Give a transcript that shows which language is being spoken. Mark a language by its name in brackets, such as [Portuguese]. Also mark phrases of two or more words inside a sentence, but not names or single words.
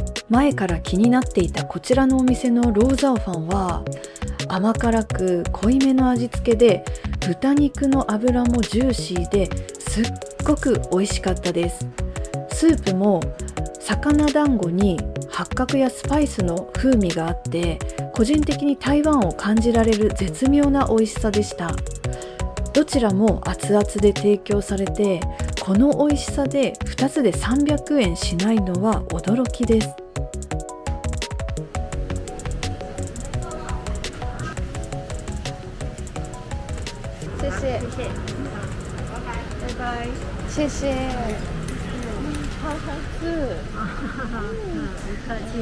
[Japanese] 前から気になっていたこちらのお店のローザオファンは甘辛く濃いめの味付けで、豚肉の脂もジューシーですっごく美味しかったです。スープも魚団子に八角やスパイスの風味があって、個人的に台湾を感じられる絶妙な美味しさでした。どちらも熱々で提供されて、この美味しさで2つで300円しないのは驚きです。 [Chinese] 谢谢，拜拜，谢谢。好好吃，不客气。